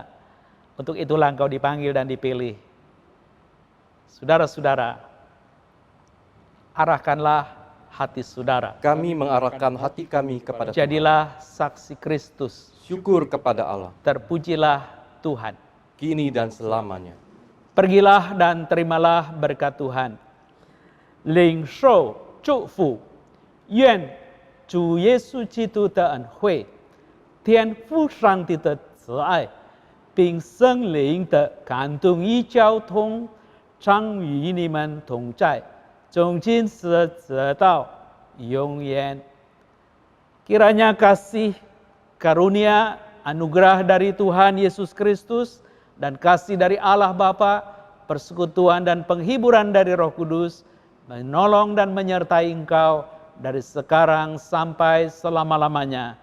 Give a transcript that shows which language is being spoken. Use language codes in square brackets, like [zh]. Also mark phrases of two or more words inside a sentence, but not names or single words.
[id] Untuk itulah engkau dipanggil dan dipilih. Saudara-saudara, arahkanlah hati saudara. Kami mengarahkan hati kami kepada Tuhan. Jadilah saksi Kristus. Syukur kepada Allah. Terpujilah Tuhan. Kini dan selamanya. Pergilah dan terimalah berkat Tuhan. [zh] 领受祝福，愿主耶稣基督的恩惠、天父上帝的慈爱，并圣灵的感动与交通，常与你们同在，从今时直到永远。 [id] Kiranya kasih, karunia, anugerah dari Tuhan Yesus Kristus, dan kasih dari Allah Bapa, persekutuan dan penghiburan dari Roh Kudus, menolong dan menyertai engkau dari sekarang sampai selama-lamanya.